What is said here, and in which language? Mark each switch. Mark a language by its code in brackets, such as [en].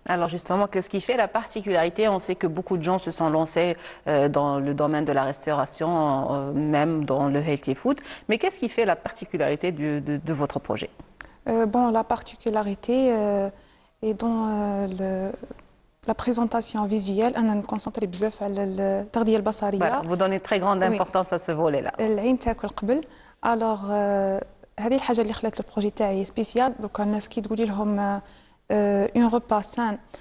[fr] Alors justement, qu'est-ce qui fait la particularité? On sait que beaucoup de gens se sont lancés dans le domaine de la restauration, même dans le healthy food. Mais qu'est-ce qui fait la particularité de votre projet? La particularité est dans la présentation visuelle. [ar] أنا نكونسونطري بزاف على التغذية البصرية. [fr] Voilà, vous donnez très grande importance à ce volet-là. [ar] العين تاكل قبل. Alors هذه الحاجة اللي خلات البروجي تاعي سبيسيال. دوك الناس كي تقولي لهم [fr] un repas sain.